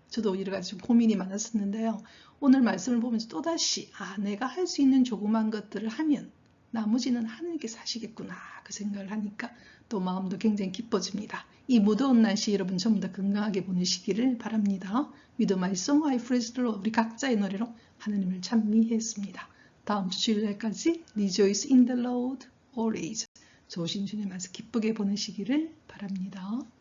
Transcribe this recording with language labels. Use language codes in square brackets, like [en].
[ko] 저도 여러 가지 좀 고민이 많았었는데요. 오늘 말씀을 보면서 또다시 내가 할 수 있는 조그만 것들을 하면 나머지는 하나님께서 하시겠구나 그 생각을 하니까 또 마음도 굉장히 기뻐집니다. 이 무더운 날씨 여러분 전부 다 건강하게 보내시기를 바랍니다. [en] With my song I praise the Lord, [ko] 우리 각자의 노래로 하나님을 찬미했습니다. 다음 주 주일날까지 [en] Rejoice in the Lord always, [ko] 좋으신 주님 안에서 기쁘게 보내시기를 바랍니다.